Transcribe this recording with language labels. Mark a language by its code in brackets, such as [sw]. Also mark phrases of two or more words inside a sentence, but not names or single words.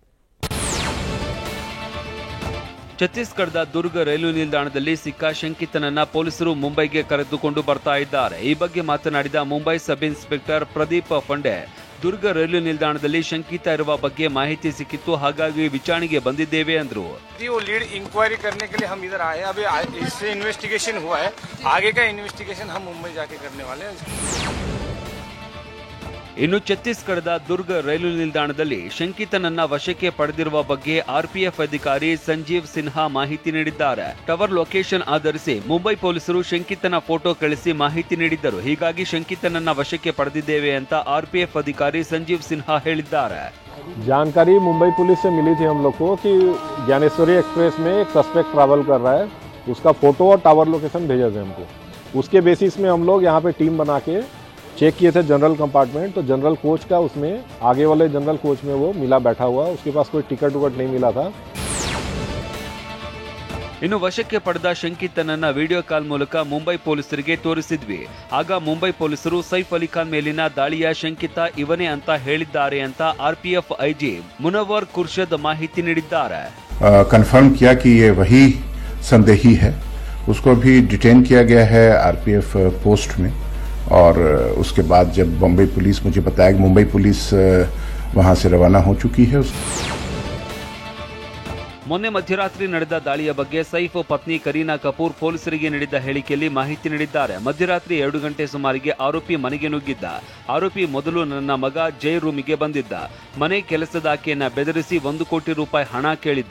[kn] ಛತ್ತೀಸ್ಗಢದ ದುರ್ಗ್ ರೈಲು ನಿಲ್ದಾಣದಲ್ಲಿ ಸಿಕ್ಕ ಶಂಕಿತನನ್ನ ಪೊಲೀಸರು ಮುಂಬೈಗೆ ಕರೆದುಕೊಂಡು ಬರ್ತಾ ಇದ್ದಾರೆ. ಈ ಬಗ್ಗೆ ಮಾತನಾಡಿದ ಮುಂಬೈ [en] sub inspector [kn] ಪ್ರದೀಪ್ ಫಂಡೆ, ದುರ್ಗ ರೈಲು ನಿಲ್ದಾಣದಲ್ಲಿ ಶಂಕಿತ ಇರುವ ಬಗ್ಗೆ ಮಾಹಿತಿ ಸಿಕ್ಕಿತ್ತು, ಹಾಗಾಗಿ ವಿಚಾರಣೆಗೆ ಬಂದಿದ್ದೇವೆ ಅಂದ್ರು. [en] lead inquiry [hi] करने के लिए हम इधर आए। अभी इससे इन्वेस्टिगेशन हुआ है, आगे का इन्वेस्टिगेशन हम मुंबई जाके करने वाले हैं. [kn] ಇನ್ನು ಛತ್ತೀಸ್ಗಢದ ದುರ್ಗ್ ರೈಲು ನಿಲ್ದಾಣದಲ್ಲಿ ಶಂಕಿತನನ್ನ ವಶಕ್ಕೆ ಪಡೆದಿರುವ ಬಗ್ಗೆ ಆರ್ಪಿಎಫ್ ಅಧಿಕಾರಿ ಸಂಜೀವ್ ಸಿನ್ಹಾ ಮಾಹಿತಿ ನೀಡಿದ್ದಾರೆ. [en] tower location [kn] ಆಧರಿಸಿ ಮುಂಬೈ ಪೊಲೀಸರು ಶಂಕಿತನ ಫೋಟೋ ಕಳಿಸಿ ಮಾಹಿತಿ ನೀಡಿದ್ದರು. ಹೀಗಾಗಿ ಶಂಕಿತನನ್ನ ವಶಕ್ಕೆ ಪಡೆದಿದ್ದೇವೆ ಅಂತ ಆರ್ಪಿಎಫ್ ಅಧಿಕಾರಿ ಸಂಜೀವ್ ಸಿನ್ಹಾ ಹೇಳಿದ್ದಾರೆ. [hi] जानकारी मुंबई पुलिस से मिली थी हम लोग को कि ज्ञानेश्वरी एक्सप्रेस में एक [en] suspect travel [hi] कर रहा है, उसका फोटो और [en] tower location [hi] भेजा थे हमको. उसके बेसिस में हम लोग यहाँ पे टीम बना के चेक किए थे [en] general compartment. [hi] तो [en] general coach [hi] का उसमें आगे वाले [en] general coach [hi] में वो मिला बैठा हुआ, उसके पास कोई टिकट उकट नहीं मिला था. [kn] ಇನ್ನು ವಶಕ್ಕೆ ಪಡೆದ ಶಂಕಿತನನ್ನ [en] video call [kn] ಮೂಲಕ ಮುಂಬೈ ಪೊಲೀಸರಿಗೆ ತೋರಿಸಿದ್ವಿ. ಆಗ ಮುಂಬೈ ಪೊಲೀಸರು ಸೈಫ್ ಅಲಿ ಖಾನ್ ಮೇಲಿನ ದಾಳಿಯ ಶಂಕಿತ ಇವನೇ ಅಂತ ಹೇಳಿದ್ದಾರೆ ಅಂತ ಆರ್ಪಿಎಫ್ ಐಜಿ ಮುನವ್ವರ್ ಖುರ್ಷದ್ ಮಾಹಿತಿ ನೀಡಿದ್ದಾರೆ. [hi] कन्फर्म किया कि ये वही संदेही है. उसको भी डिटेन किया गया है [en] RPF post [hi] में. और उसके बाद जब बम्बई पुलिस मुझे बताया कि मुंबई पुलिस वहां से रवाना हो चुकी है. [kn] ಮೊನ್ನೆ ಮಧ್ಯರಾತ್ರಿ ನಡೆದ ದಾಳಿಯ ಬಗ್ಗೆ ಸೈಫ್ ಪತ್ನಿ ಕರೀನಾ ಕಪೂರ್ ಪೊಲೀಸರಿಗೆ ನೀಡಿದ ಹೇಳಿಕೆಯಲ್ಲಿ ಮಾಹಿತಿ ನೀಡಿದ್ದಾರೆ. ಮಧ್ಯರಾತ್ರಿ 2 ಗಂಟೆ ಸುಮಾರಿಗೆ ಆರೋಪಿ ಮನೆಗೆ ನುಗ್ಗಿದ್ದ. ಆರೋಪಿ ಮೊದಲು ನನ್ನ ಮಗ ಜೈ ರೂಮಿಗೆ ಬಂದಿದ್ದ. ಮನೆ ಕೆಲಸದಾಕೆಯನ್ನ ಬೆದರಿಸಿ 1 ಕೋಟಿ ರೂಪಾಯಿ ಹಣ ಕೇಳಿದ್ದ.